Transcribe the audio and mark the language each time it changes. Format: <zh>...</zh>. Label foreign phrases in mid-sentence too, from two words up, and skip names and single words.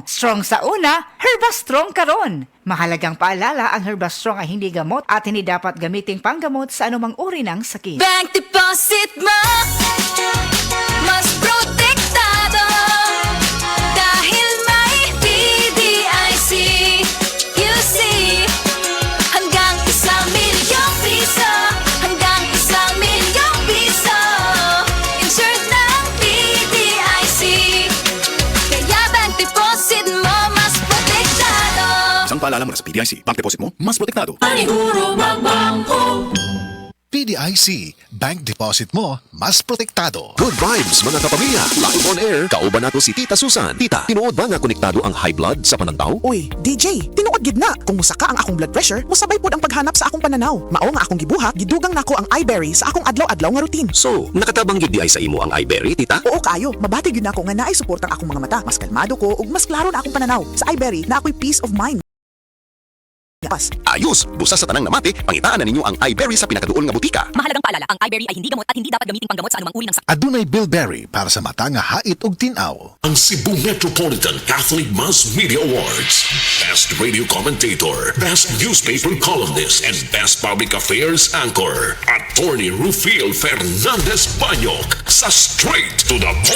<ceb>Strong sa una, Herba Strong karon.</ceb> <tl>Mahalagang paalala, ang Herba Strong ay hindi gamot at hindi dapat gamiting panggamot sa anumang uri ng sakit.</tl> <en>Bank deposit</en> <tl>mo, mas protektado. Dahil may BDIC,</tl> <en>you see.</en> <tl>Hanggang 1,000,000 piso, hanggang 1,000,000 piso. Insured ng BDIC. Kaya</tl> <en>bank deposit</en> <tl>mo, mas protektado. Isang paalala mula sa PDIC,</tl> <en>bank deposit</en> <tl>mo, mas protektado. Paniguro magbangko. PDIC,</tl> <en>bank deposit</en> <tl>mo, mas protektado.</tl> <en>Good vibes</en> <tl>mga kapamilya.</tl> <en>Live on air,</en> <ceb>kauban nato si Tita Susan. Tita, tinuod ba nga konektado ang</ceb> <en>high blood</en> <ceb>sa panantaw? Uy, DJ, tinuod gid na. Kung musaka ang akong blood pressure, musabay pod ang paghanap sa akong pananaw. Mao nga akong gibuhat, gidugang nako ang iBerry sa akong adlaw-adlaw nga routine. So, nakatabang gid di ay sa imo ang iBerry, tita? Oo kayo, mabati gid nako nga naay suportang akong mga mata. Mas kalmado ko ug mas klaro na akong pananaw. Sa iBerry na ako'y</ceb> <en>peace of mind. Pas.</en> <ceb>Ayos! Busa sa tanang namati, pangitaan na ninyo ang iBerry sa pinakaduol nga butika.</ceb> <tl>Mahalagang paalala, ang iBerry ay hindi gamot at hindi dapat gamiting panggamot sa anumang uri ng sakit.</tl> <ceb>Adunay Bilberry para sa mata nga hait ug tinaw.</ceb> <en>Ang Cebu Metropolitan Catholic Mass Media Awards. Best Radio Commentator, Best Newspaper Columnist, and Best Public Affairs Anchor.</en> <ceb>Attorney Rufil Fernandez Banyok sa Straight to the Point.</ceb>